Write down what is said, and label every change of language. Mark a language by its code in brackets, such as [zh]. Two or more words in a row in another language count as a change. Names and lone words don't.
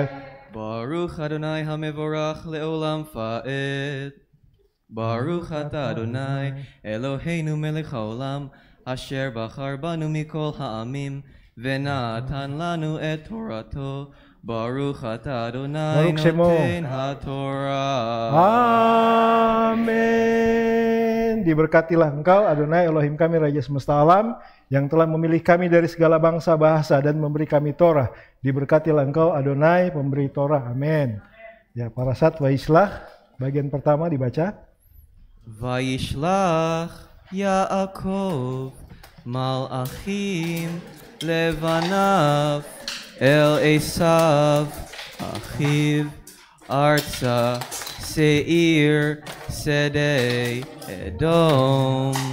[he] ברוך אדוני המבורך לעולם ועד. ברוך אתה אדוני אלוהינו מלך העולם אשר בחר בנו מכל העמים ונתן לנו את תורתו. ברוך אתה אדוני ברוך שמו. נותן התורה. Amin. [id] Diberkatilah Engkau Adonai Elohim kami Raja semesta alam yang telah memilih kami dari segala bangsa bahasa dan memberi kami Torah. Diberkatilah Engkau Adonai pemberi Torah. Amin. Ya, Parashat Vayishlach bagian pertama dibaca. [he] וישלח יעקב מלאכים לפניו אל עשו אחיו ארצה שעיר שדה אדום